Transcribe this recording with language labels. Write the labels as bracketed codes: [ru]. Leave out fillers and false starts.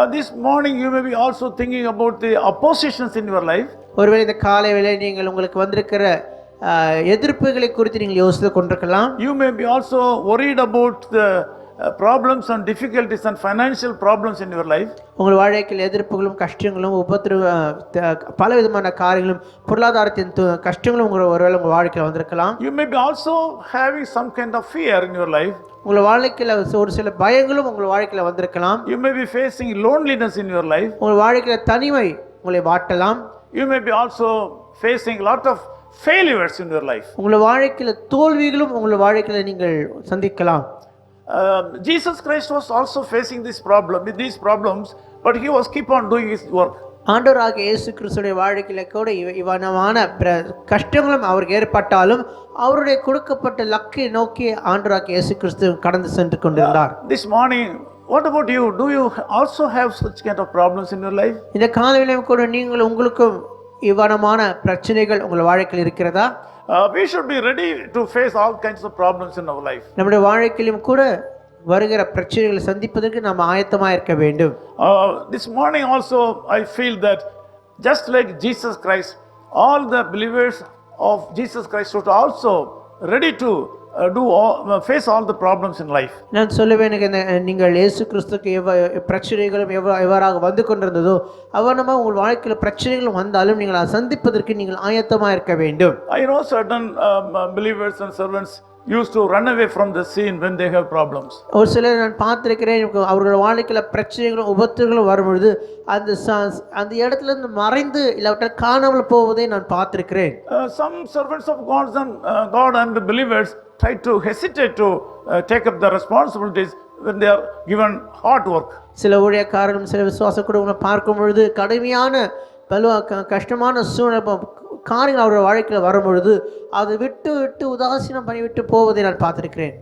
[en] This morning you may be also thinking about the oppositions in your life. [ta] ஒருவேளை இந்த காலவேளை நீங்கள் உங்களுக்கு வந்திருக்கிற எதிர்ப்புகளை குறித்து நீங்கள் யோசித்து கொண்டிருக்கலாம். [en] You may be also worried about the problems and difficulties and financial problems in your life. [ta] உங்கள் வாழ்க்கையில் எதிர்ப்புகளும் கஷ்டங்களும் பலவிதமான காரியங்களும் பொருளாதாரத்தின் கஷ்டங்களும் ஒருவேளை உங்கள் வாழ்க்கையில் வந்திருக்கலாம். [en] You may be also having some kind of fear in your life. [ta] உங்கள் வாழ்க்கையில் ஒரு சில பயங்களும் உங்கள் வாழ்க்கையில் வந்திருக்கலாம். [en] You may be facing loneliness in your life. [ta] உங்கள் வாழ்க்கையில் தனிமை உங்களை வாட்டலாம். [en] You may be also facing a lot of failures in your life. [ta] உங்கள் வாழ்க்கையில் தோல்விகளும் உங்கள் வாழ்க்கையில் நீங்கள் சந்திக்கலாம். [en] Jesus Christ was also facing these problems, but he was keep on doing his work. [ta] ஆண்டவராகிய இயேசு கிறிஸ்துவின் வாழ்க்கையில கூட இவனமான கஷ்டங்களும் அவருக்கு ஏற்பட்டாலும் அவருடைய கொடுக்கப்பட்ட லக்கை நோக்கி ஆண்டவராகிய இயேசு கிறிஸ்து கடந்து சென்று கொண்டிருந்தார். [en] This morning, what about you? Do you also have such kind of problems in your life? [ta] இந்த காலையிலும் கூட நீங்கள் உங்களுக்கும் இவனமான பிரச்சனைகள் உங்கள் வாழ்க்கையில் இருக்கிறதா? [en] We should be ready to face all kinds of problems in our life. [ta] நம்முடைய வாழ்க்கையிலும் கூட வருகிற பிரச்சனைகளை சந்திப்பதற்கு நாம் ஆயத்தமாக இருக்க வேண்டும். [en] This morning also I feel that just like Jesus Christ, all the believers of Jesus Christ should also ready to face all the problems in life. [ta] நான் சொல்லுவேன், நீங்கள் இயேசு கிறிஸ்துக்கு பிரச்சனைகளும் எவ்வாறாக வந்து கொண்டிருந்ததோ அவனமா உங்கள் வாழ்க்கையில் பிரச்சனைகளும் வந்தாலும் நீங்கள் சந்திப்பதற்கு நீங்கள் ஆயத்தமாக இருக்க வேண்டும். [en] I know certain believers and servants used to run away from the scene when they have problems. [ta] ஒரு சிலர் நான் பார்த்திருக்கிறேன், அவர்கள் வாழ்க்கையில பிரச்சனைகளும் உபத்திரங்களும் வரும்பொழுது அந்த இடத்துல இருந்து மறைந்து இல்லாவிட்டால் காணாமல் போவதை நான் பார்த்திருக்கிறேன். [en] Some servants of God and the believers try to hesitate to take up the responsibilities when they are given hard work. [ta] சில ஊழியக்காரர்களும் சில விசுவாச குடும்பங்களை பார்க்கும் பொழுது கடுமையான கஷ்டமான சூழ்நிலை காரியங்கள் அவருடைய வாழ்க்கையில் வரும்பொழுது அதை விட்டு உதாசீனம் பண்ணிவிட்டு போவதை நான் பார்த்திருக்கிறேன்.